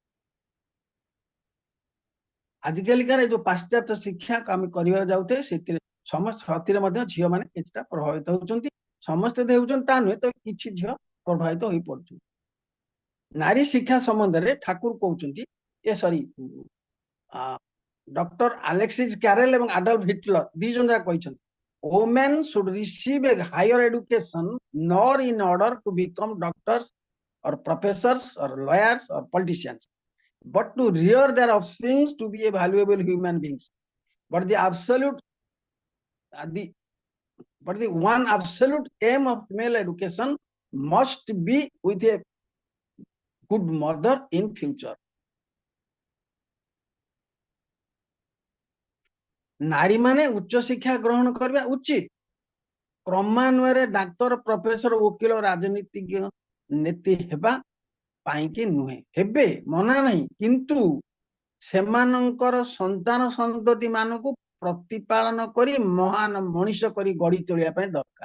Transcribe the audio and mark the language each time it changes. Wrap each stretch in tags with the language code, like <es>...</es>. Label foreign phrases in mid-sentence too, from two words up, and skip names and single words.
<or>ଆଜିକାଲିକାର ଯୋଉ ପାଶ୍ଚାତ୍ୟ ଶିକ୍ଷା ଆମେ କରିବାକୁ ଯାଉଥିଲେ ସେଥିରେ ସମସ୍ତ ସେଥିରେ ମଧ୍ୟ ଝିଅ ମାନେ କିଛିଟା ପ୍ରଭାବିତ ହଉଛନ୍ତି। ସମସ୍ତେ ହେଉଛନ୍ତି ତା ନୁହେଁ, ତ କିଛି ଝିଅ ପ୍ରଭାବିତ ହୋଇ ପଡୁଛନ୍ତି। ନାରୀ ଶିକ୍ଷା ସମ୍ବନ୍ଧରେ ଠାକୁର କହୁଛନ୍ତି, ଏ ସରି ଡକ୍ଟର ଆଲେକ୍ସିସ୍ କ୍ୟାରେଲ ଏବଂ ଆଡଲ୍ଫ ହିଟଲର ଦି ଜଣ ଯାକ କହିଛନ୍ତି,</or> <en>women should receive a higher education nor in order to become doctors or professors or lawyers or politicians, but to rear their offspring to be a valuable human beings. But the one absolute aim of male education must be with a good mother in future.</en> <or>ନାରୀ ମାନେ ଉଚ୍ଚ ଶିକ୍ଷା ଗ୍ରହଣ କରିବା ଉଚିତ, କ୍ରମାନ୍ୱୟରେ ଡାକ୍ତର, ପ୍ରଫେସର, ଓକିଲ, ରାଜନୀତିଜ୍ଞ, ନେତା ହେବା ପାଇଁକି ନୁହେଁ। ହେବେ, ମନା ନାହିଁ, କିନ୍ତୁ ସେମାନଙ୍କର ସନ୍ତାନ ସନ୍ତତି ମାନଙ୍କୁ ପ୍ରତିପାଳନ କରି ମହାନ ମଣିଷ କରି ଗଢି ତୋଳିବା ପାଇଁ ଦରକାର।</or>